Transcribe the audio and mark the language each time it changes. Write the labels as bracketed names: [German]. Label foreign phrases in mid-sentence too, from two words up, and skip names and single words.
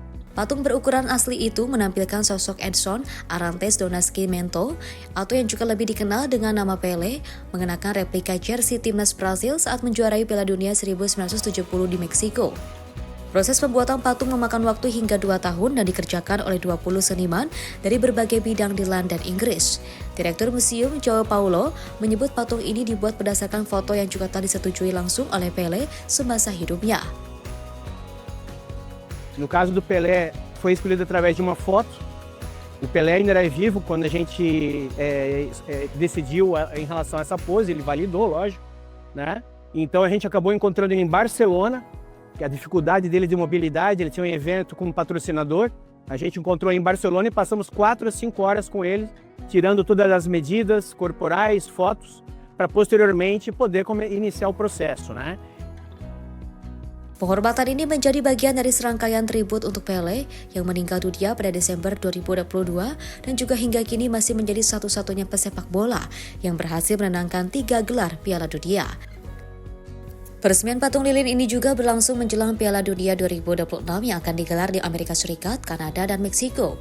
[Indonesian] Patung berukuran asli itu menampilkan sosok Edson Arantes do Nascimento, atau yang juga lebih dikenal dengan nama Pele, mengenakan replika jersey timnas Brasil saat menjuarai Piala Dunia 1970 di Meksiko. Proses pembuatan patung memakan waktu hingga 2 tahun dan dikerjakan oleh 20 seniman dari berbagai bidang di London, Inggris. Direktur Museum João Paulo menyebut patung ini dibuat berdasarkan foto yang juga telah disetujui langsung oleh Pelé semasa hidupnya. [Portuguese] No caso do Pelé, foi escolhido através de uma foto. O Pelé ainda era vivo quando a gente decidiu em relação a essa pose, ele validou, lógico, né? Então a gente acabou encontrando em Barcelona. que a dificuldade dele de mobilidade, ele tinha um evento com um patrocinador, a gente encontrou em Barcelona e passamos 4 a 5 horas com ele, tirando todas as medidas corporais, fotos, para posteriormente poder iniciar o processo, né? [Indonesian] Penghormatan ini menjadi bagian dari serangkaian tribut untuk Pele yang meninggal dunia pada Desember 2022 dan juga hingga kini masih menjadi satu-satunya pesepak bola yang berhasil menangkan 3 gelar Piala Dunia. Peresmian patung lilin ini juga berlangsung menjelang Piala Dunia 2026 yang akan digelar di Amerika Serikat, Kanada, dan Meksiko.